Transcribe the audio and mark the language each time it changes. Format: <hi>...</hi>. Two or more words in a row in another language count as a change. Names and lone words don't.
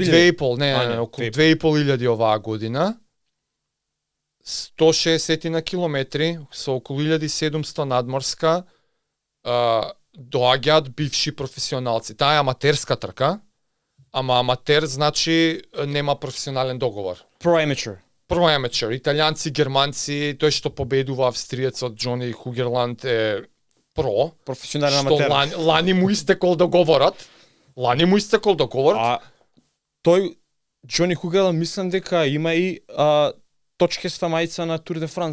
<mk>Околу 2,5, околу 2,5 илјади оваа година. 160 на километри, со околу 1700 надморска, доаѓаат бивши професионалци. Таа е аматерска трка, ама аматер значи нема професионален договор.</mk> <en>Pro amateur. Pro amateur,</en> <mk>италијанци, германци, тој што победува австриецот Џони Хугерланд е про. Професионален Што аматер. лани му истекол договорот. Лани му истекол договорот. А тој Џони Хугерланд мислам дека има и точкеста мајца на Тур де Франс.</mk>